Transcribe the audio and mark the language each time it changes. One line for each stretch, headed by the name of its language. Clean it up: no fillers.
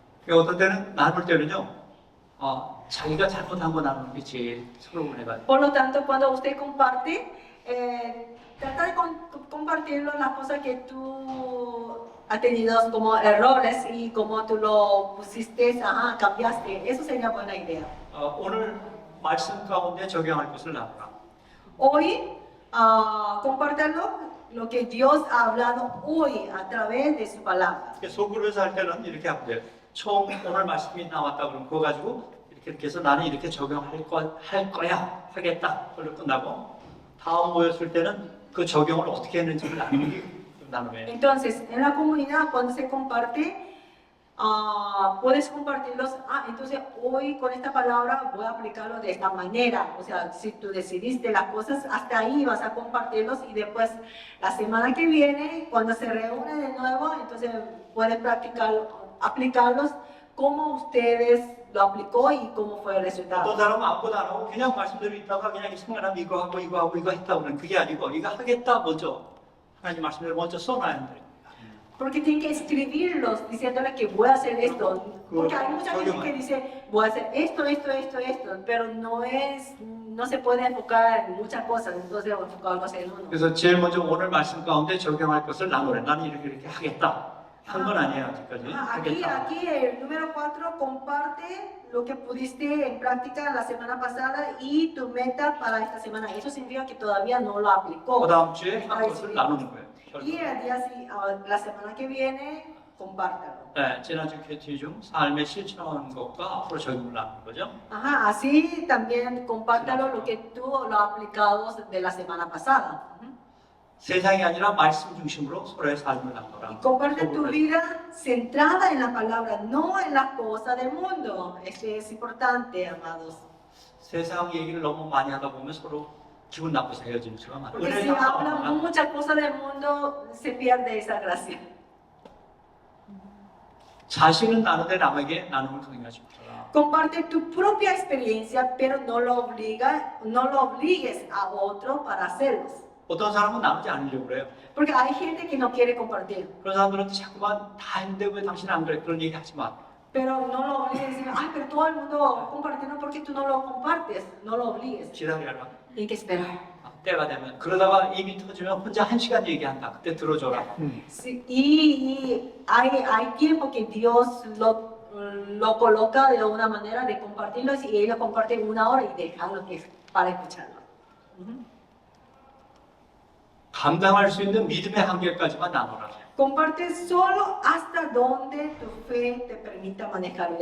Korean: 어떤 때는 나눌 때는요, 자기가 잘못한 거 나누는 게 제일 서러운 애가.
Spanish: Por lo tanto, cuando usted comparte, trata de compartirlo las cosas que tú has tenido como errores y como tú lo pusiste, cambiaste. Eso sería buena idea.
Korean: 오늘 말씀 가운데 적용할 것을 나누라.
Spanish: Hoy, compártalo lo que Dios ha hablado hoy a través de su palabra.
Korean: 소그룹에서 할 때는 이렇게 하면 돼요. 처음 오늘 말씀이 나왔다 그러면 그거 가지고 이렇게 해서 나는 이렇게 적용할 거야 하겠다. 그걸로 끝나고 다음 모였을 때는 그 적용을 어떻게 했는지를 나누면.
Spanish: Entonces, en la comunidad, cuando se comparte, puedes compartirlos. Entonces hoy con esta palabra voy a aplicarlo de esta manera. O sea, si tú decidiste las cosas, hasta ahí vas a compartirlos y después la semana que viene, cuando se reúne de nuevo, entonces pueden aplicarlos como ustedes lo aplicó y cómo fue el
Korean: 어떤
Spanish: resultado.
Korean: 사람은 아무것도 안 하고 그냥 말씀대로 있다가 그냥 생각나면 이거 하고 이거 하고 이거 했다 그러는 그게 아니고 이거 하겠다 먼저 하나님 말씀대로 먼저 써놔야 돼.
Spanish: Porque tienen que escribirlos diciéndole que voy a hacer esto. Porque hay mucha gente que dice, voy a hacer esto, pero no se puede enfocar en muchas cosas, entonces enfocarnos en uno.
Korean: 그래서 제일 먼저 오늘 말씀 가운데 적용할 것을 나누래. 나는 이렇게 하겠다. 한 건 아니에요 아직까지. 하겠다.
Spanish: Aquí el número 4 comparte lo que pudiste en práctica la semana pasada y tu meta para esta semana. Eso significa que todavía no lo aplicó.
Korean: 그 다음 주에 한 것을 나누는 거예요.
Spanish: Y la semana que viene, compártalo.
Korean: 네, 지난주 큐티 중 삶에 실천한 것과 앞으로 적용을 나누는 거죠.
Spanish: Así también compártalo lo que tú lo has aplicado de la semana pasada.
Korean: 세상이 아니라 말씀 중심으로 서로의 삶을 나누라.
Spanish: Comparte tu vida centrada en la palabra, no en las cosas del mundo. Eso es importante, amados.
Korean: 세상 얘기를 너무 많이 하다 보면 서로 기분 나빠서 헤어지는 수가 많아요.
Spanish: Porque si hablan muchas cosas del mundo, se pierde esa gracia.
Korean: 자신은 나누되 남에게 나눔을 강요하지 말아라.
Spanish: Comparte tu propia experiencia, pero no lo obligues a otro para hacerlos.
Korean: 어떤 사람은 나누지 않으려고 그래요.
Spanish: Porque hay gente que no quiere compartir.
Korean: 그런 사람들한테 자꾸만 다 했는데 왜 당신은 안 그래? 그런 얘기 하지 마.
Spanish: Pero no lo obligues a decir, pero todo el mundo compartiendo porque tú no lo compartes. No lo obligues.
Korean: 기다려라.
Spanish: Tienes que esperar.
Korean: 때가 되면 그러다가 입이 터지면 혼자 1시간 얘기한다. 그때 들어줘라.
Spanish: Sí, y hay tiempo que Dios lo coloca de una manera de compartirlos y ellos comparten 1 hora y dejarlo para escucharlo.
Korean: 감당할 수 있는 믿음의 한계까지만 나눠라.
Spanish: Comparte solo hasta donde tu fe te permita manejarlo.